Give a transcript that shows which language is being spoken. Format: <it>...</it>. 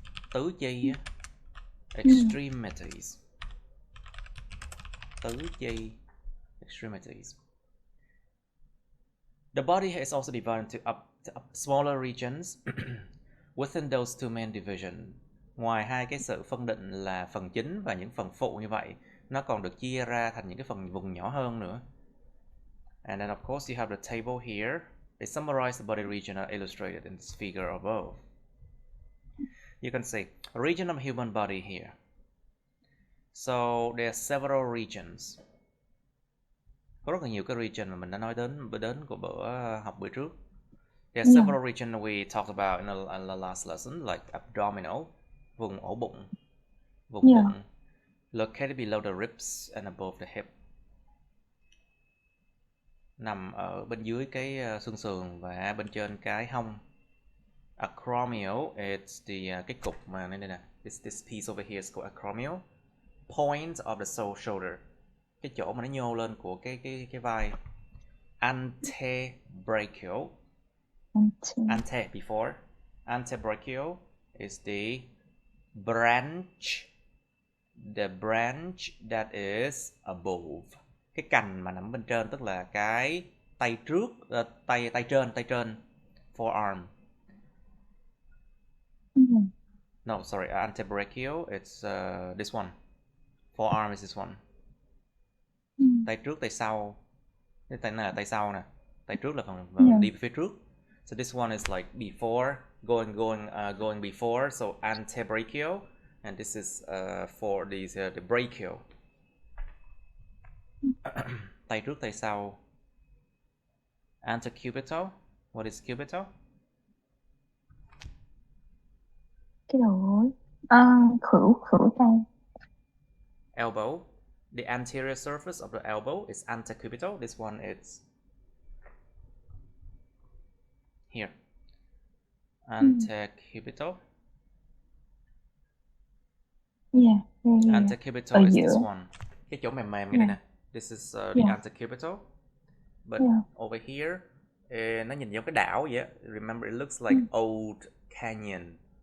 <vi>Tứ chi.</vi> <en>Extremities.</en> <vi>Tứ chi.</vi> <en>Extremities. The body is also divided into smaller regions within those two main divisions.</en> <vi>Ngoài hai cái sự phân định là phần chính và những phần phụ như vậy, nó còn được chia ra thành những cái phần vùng nhỏ hơn nữa.</vi> <en>And then of course you have the table here. They summarize the body region are illustrated in this figure above. You can see a region of human body here. So there are several regions.</en> <vi>Có rất là nhiều cái region mà mình đã nói đến của học bữa trước.</vi> <en>There are several regions we talked about in the last lesson, like abdominal,</en> <vi>vùng ổ bụng, vùng bụng,</vi> <en>located below the ribs and above the hip,</en> <vi>nằm ở bên dưới cái xương sườn và bên trên cái hông.</vi> <en>Acromial, it's</en> <vi>cái cục mà đây nè,</vi> <en>this piece over here is called acromial, point of the shoulder,</en> <vi>cái chỗ mà nó nhô lên của cái vai.</vi> <en>Antebrachial. Ante before. Antebrachial is the branch that is above.</en> <vi>Cái cành mà nằm bên trên, tức là cái tay trước, tay trên, forearm.</vi> <en>No, sorry, antebrachial, it's this one. Forearm is this one.</en> <vi>Tay trước, tay sau. Cái tay này là tay sau nè. Tay trước là phần đi về phía trước.</vi> <en>So this one is like before, going before, so antebrachial, and this is for these the brachial.</en> <vi>Tay trước, tay sau. Antecubital.</vi> <en>What is cubital?</en> <vi>Cái đầu gối. Khuỷu tay.</vi> <en>Elbow. The anterior surface of the elbow is antecubital. This one is here. Antecubital. Yeah. Antecubital is this one.</en> <vi>Cái chỗ mềm cái này nè.</vi> <en>This is the antecubital. But over here,</en> <vi>nó nhìn giống cái đảo vậy á.</vi> <en>Remember, it looks like old canyon.</en>